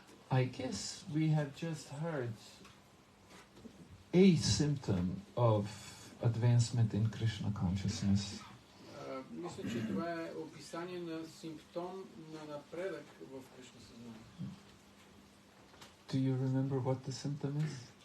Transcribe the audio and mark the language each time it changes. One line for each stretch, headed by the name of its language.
English: I guess we have just heard a symptom of advancement in Krishna consciousness.
Bulgarian: Мисля, че това е описание на симптом на напредък в Кришна съзнание.
English: Do you remember what the symptom is?